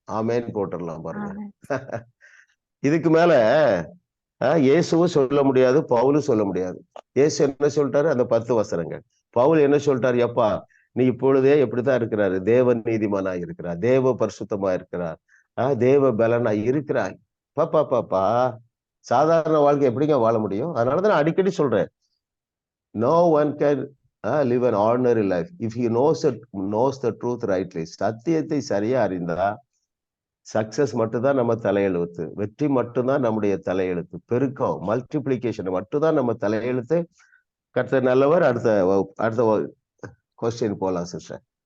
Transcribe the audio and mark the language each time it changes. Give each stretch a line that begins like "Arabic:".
Tamil: ஆமேன்னு போட்டுடலாம் பாருங்க. இதுக்கு மேல இயேசுவும் சொல்ல முடியாது, பவுலும் சொல்ல முடியாது. இயேசு என்ன சொல்லிட்டாரு? அந்த 10 வசனங்கள். பவுல் என்ன சொல்லிட்டாரு? எப்பா, நீ இப்பொழுதே எப்படித்தான் இருக்கிறாரு? தேவ நீதிமானா இருக்கிறார், தேவ பரிசுத்தமா இருக்கிறார், தேவ பலனா இருக்கிறாய். பாப்பா சாதாரண வாழ்க்கை எப்படிங்க வாழ முடியும்? அதனாலதான் நான் அடிக்கடி சொல்றேன்,
English: no one can live an ordinary life if he knows the truth rightly.
Tamil: சத்தியத்தை சரியா அறிந்தா சக்சஸ் மட்டும்தான் நம்ம தலையெழுத்து, வெற்றி மட்டும்தான் நம்முடைய தலையெழுத்து, பெருக்கம் மல்டிப்ளிகேஷன் மட்டும்தான் நம்ம தலையெழுத்து. கர்த்தர் நல்லவர். அடுத்த கொஸ்டின் போலாம் சிஸ்டர்.